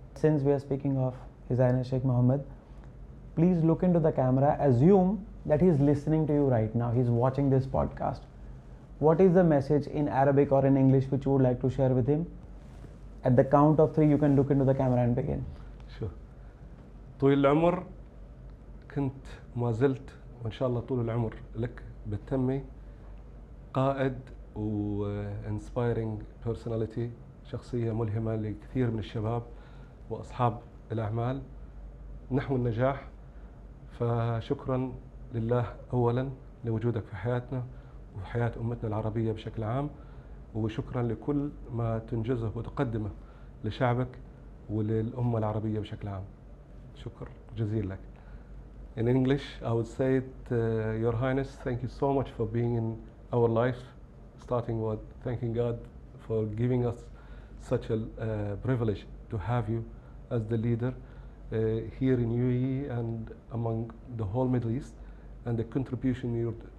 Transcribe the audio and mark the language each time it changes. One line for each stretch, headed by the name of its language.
English: Since we are speaking of His Highness Sheikh Mohammed, please look into the camera. Assume that he is listening to you right now. He is watching this podcast. What is the message in Arabic or in English which you would like to share with him? At the count of 3, you can look into the camera and begin. Sure.
Arabic: طويل العمر كنت ما زلت وإن شاء الله طول العمر لك بالتمي قائد
English: وانسبايرنج بيرسوناليتي،
Arabic: شخصية ملهمة لكثير من الشباب وأصحاب الأعمال نحو النجاح. فشكرا لله أولا لوجودك في حياتنا وفي حياة أمتنا العربية بشكل عام، وشكرا لكل ما تنجزه وتقدمه لشعبك وللأمة العربية بشكل عام. شكر جزيل لك.
English: In English, I would say it, Your Highness, thank you so much for being in our life, starting with thanking God for giving us such a privilege to have you as the leader here in UAE and among the whole Middle East, and the contribution you're